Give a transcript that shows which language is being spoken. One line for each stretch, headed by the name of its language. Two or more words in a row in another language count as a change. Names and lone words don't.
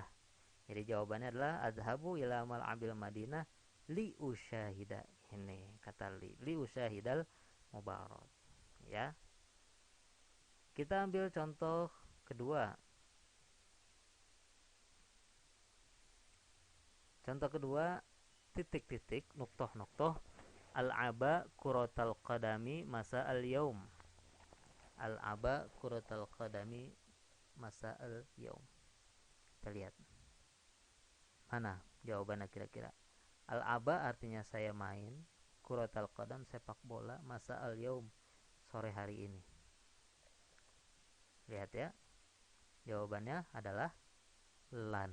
Indonesian: Jadi jawabannya adalah
Arabic: أذهب إلى ملعب المدينة لأشاهد.
Indonesian: Ini kata
Arabic: لأشاهد المبارك.
Indonesian: Ya. Kita ambil contoh kedua. Contoh kedua, titik-titik,
Arabic: نقطة نقطة، ألعب كرة القدم مساء اليوم. ألعب كرة القدم مساء اليوم.
Indonesian: Kita lihat. Mana jawabannya kira-kira? Al-aba artinya saya main,
Arabic: كرة القدم
Indonesian: sepak bola,
Arabic: مساء اليوم
Indonesian: sore hari ini. Lihat ya. Jawabannya adalah lan.